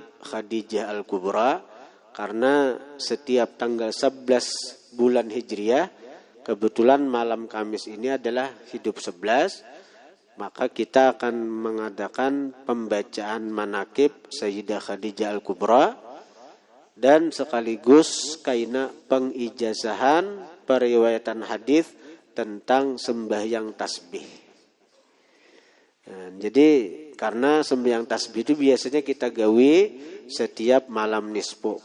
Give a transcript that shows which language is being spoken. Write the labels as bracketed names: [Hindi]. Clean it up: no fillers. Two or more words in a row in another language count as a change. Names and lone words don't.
[Indonesian] Khadijah Al-Kubra, karena setiap tanggal 11 bulan Hijriah kebetulan malam Kamis ini adalah hidup 11, maka kita akan mengadakan pembacaan manakib Sayyidah Khadijah Al-Kubra dan sekaligus kaina pengijazahan periwayatan hadis tentang sembahyang tasbih. Nah, jadi karena sembahyang tasbih itu biasanya kita gawe setiap malam nisfu.